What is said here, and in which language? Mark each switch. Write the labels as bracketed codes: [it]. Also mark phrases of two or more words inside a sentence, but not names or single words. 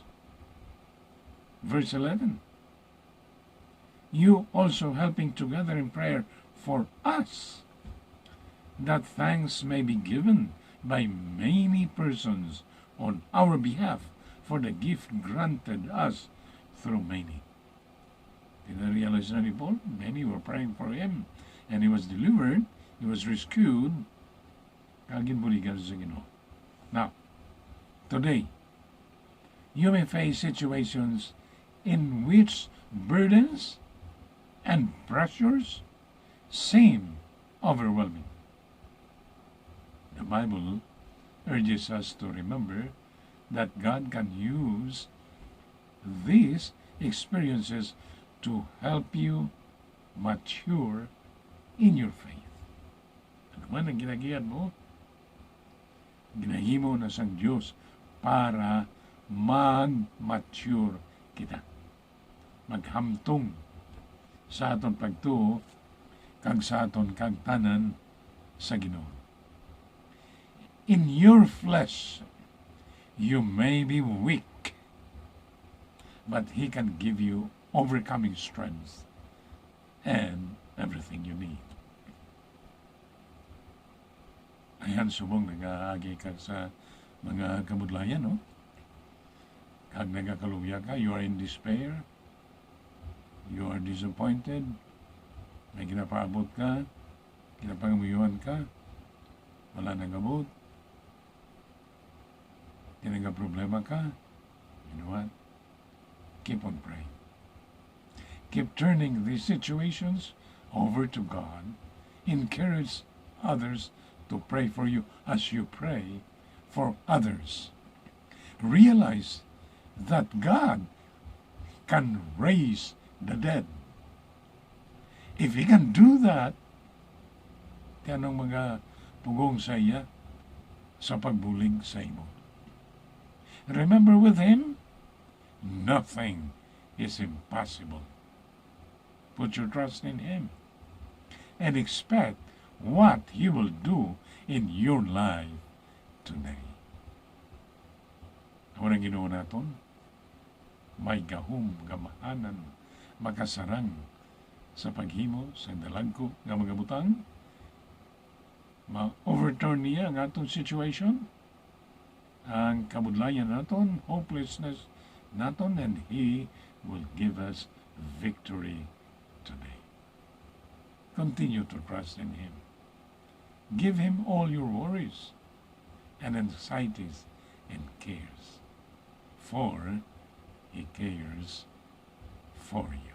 [en] Verse 11, you also helping together in prayer for us, that thanks may be given by many persons on our behalf for the gift granted us through many. Did I realize [hil] na ni [en] Paul? Many were praying for him, and he was delivered, he was rescued, [hil] kagin buligan sa Ginoo. [en] Now, today, you may face situations in which burdens and pressures seem overwhelming. The Bible urges us to remember that God can use these experiences to help you mature in your faith. [hil] Ano man ang ginagiyan mo, ginahimo na sang Diyos para mag-mature kita. Maghamtong sa aton pagtuo kag sa aton kagtanan sa Ginoo. [en] In your flesh, you may be weak, but He can give you overcoming strength and everything you need. [hil] Ayan, subong nag-aagi ka sa mga kamudlayan, no? Kag nagakaluya ka, [en] you are in despair, you are disappointed, [hil] may ginapaabot ka, ginapangamuyuan ka, wala nang abot, problema ka, [en] you know what? Keep on praying. Keep turning these situations over to God. Encourage others to pray for you as you pray for others. Realize that God can raise the dead. If He can do that, [hil] tanong mga pugong sa iya sa pagbulig sa imo. [en] Remember, with Him, nothing is impossible. Put your trust in Him and expect what He will do in your life today. [hil] Ang unang Ginoo naton, may gahom, gamahanan, makasarang sa paghimo sa dalagko nga mga butang, ma-overturn niya ang atong situation, ang kabudlayan naton, hopelessness naton, [en] and He will give us victory today. Continue to trust in Him. Give Him all your worries and anxieties and cares, for He cares for you.